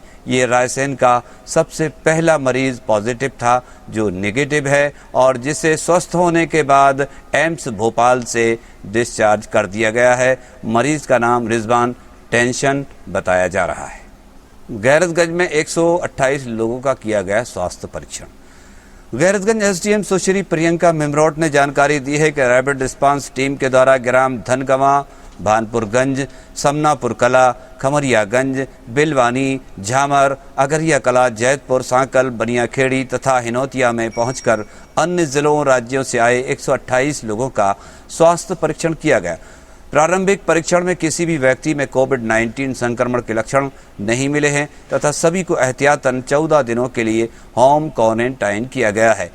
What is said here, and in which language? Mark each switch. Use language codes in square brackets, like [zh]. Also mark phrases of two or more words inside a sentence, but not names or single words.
[hi] ये रायसेन का सबसे पहला मरीज पॉजिटिव था जो नेगेटिव है और जिसे स्वस्थ होने के बाद एम्स भोपाल से डिस्चार्ज कर दिया गया है। मरीज का नाम रिजवान टेंशन बताया जा रहा है। गैरतगंज में 128 लोगों का किया गया स्वास्थ्य परीक्षण। गैरतगंज एसडीएम सुश्री प्रियंका मिमरोट ने जानकारी दी है कि [en] rapid response team [hi] के द्वारा ग्राम धनगवा, भानपुरगंज, समनापुर कला, खमरियागंज, बिलवानी, झामर, अगरिया कला, जैतपुर, सांकल, बनियाखेड़ी तथा हिनौतिया में पहुंचकर अन्य जिलों राज्यों से आए 128 लोगों का स्वास्थ्य परीक्षण किया गया। प्रारंभिक परीक्षण में किसी भी व्यक्ति में कोविड-19 संक्रमण के लक्षण नहीं मिले हैं तथा सभी को एहतियातन 14 दिनों के लिए [en] home quarantine [hi] किया गया है।